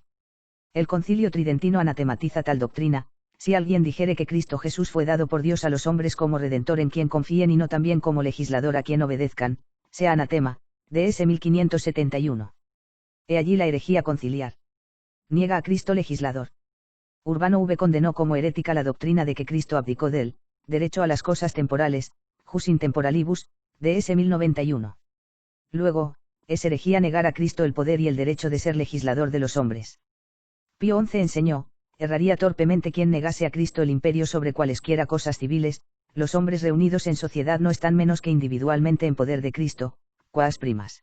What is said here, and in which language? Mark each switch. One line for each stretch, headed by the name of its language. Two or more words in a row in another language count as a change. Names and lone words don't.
Spanish: El concilio tridentino anatematiza tal doctrina: si alguien dijere que Cristo Jesús fue dado por Dios a los hombres como redentor en quien confíen y no también como legislador a quien obedezcan, sea anatema. DS 1571. He allí la herejía conciliar. Niega a Cristo legislador. Urbano V condenó como herética la doctrina de que Cristo abdicó del derecho a las cosas temporales,
Latin: jus in temporalibus,
Spanish: DS 1091. Luego, es herejía negar a Cristo el poder y el derecho de ser legislador de los hombres. Pío XI enseñó: erraría torpemente quien negase a Cristo el imperio sobre cualesquiera cosas civiles. Los hombres reunidos en sociedad no están menos que individualmente en poder de Cristo, quas primas.